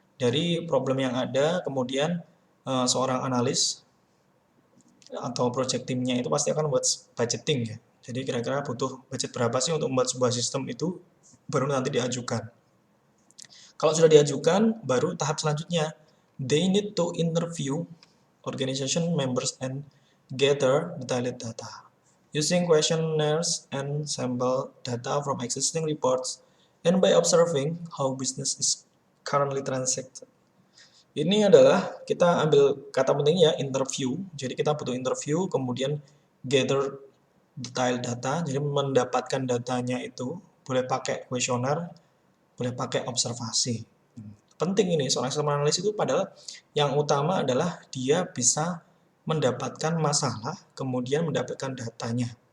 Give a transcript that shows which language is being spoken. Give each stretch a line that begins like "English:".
Indonesian: Dari problem yang ada, kemudian seorang analis atau project teamnya itu pasti akan buat budgeting ya. Jadi kira-kira butuh budget berapa sih untuk membuat sebuah sistem itu baru nanti diajukan. Kalau sudah diajukan, baru tahap selanjutnya.
English: They need to interview organization members and gather detailed data. Using questionnaires and sample data from existing reports and by observing how business is currently transacted.
Indonesian: Ini adalah kita ambil kata pentingnya interview. Jadi kita butuh interview, kemudian
English: gather detail data.
Indonesian: Jadi mendapatkan datanya itu boleh pakai kuesioner, boleh pakai observasi. Penting ini seorang sistem analis itu padahal yang utama adalah dia bisa mendapatkan masalah, kemudian mendapatkan datanya.